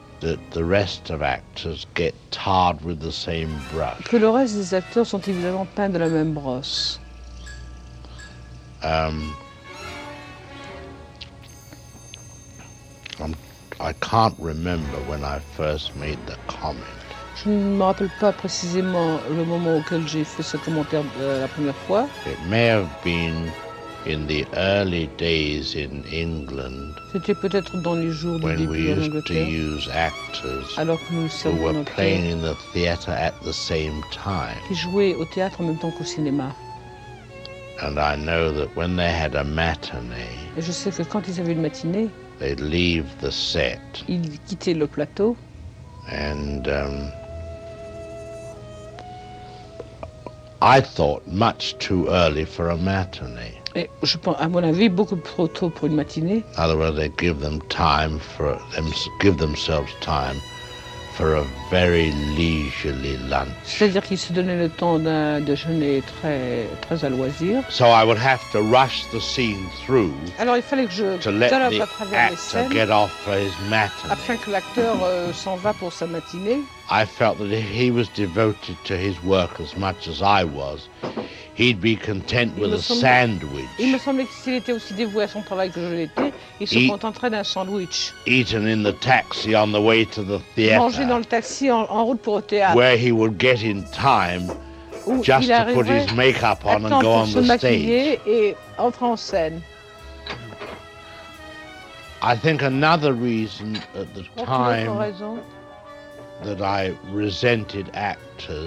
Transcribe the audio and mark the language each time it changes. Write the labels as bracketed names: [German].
[English] that the rest of actors get tarred with the same brush. [French] Que le reste des acteurs sont évidemment peints de la même brosse. [English] I can't remember when I first made the comment. [French] Je ne me rappelle pas précisément le moment auquel j'ai fait ce commentaire la première fois. [English] It may have been in the early days in England. [French] C'était peut-être dans les jours du début en Angleterre. [English] When we used to use actors. [French] Alors que nous [English] who were playing in the theatre at the same time. [French] Qui jouaient au théâtre en même temps qu'au cinéma. [English] And I know that when they had a matinée. [French] Et je sais que quand ils avaient une matinée. [English] They'd leave the set. [French] Ils quittaient le plateau. [English] And I thought much too early for a matinee. [French] Et je pense, à mon avis, beaucoup trop tôt pour une matinée. [English] Otherwise, they give them time for them give themselves time for a very leisurely lunch. [French] C'est-à-dire qu'ils se donnaient le temps d'un déjeuner très très à loisir. [English] So I would have to rush the scene through. [French] Alors il fallait que je [English] to let the actor get off for his matinee. [French] Afin que l'acteur s'en va pour sa matinée. [English] I felt that if he was devoted to his work as much as I was, he'd be content with a sandwich. [French] Il me semblait que s'il était aussi dévoué à son travail que je l'étais, il se contenterait d'un sandwich. [English] Eaten in the taxi on the way to the theater. [French] Mangé dans le taxi en route pour le théâtre. [English] Where he would get in time just to put his makeup on and go on the stage. [French] Il arriverait à temps pour se maquiller et entrer en scène. [English] I think another reason at the time that I resented actors.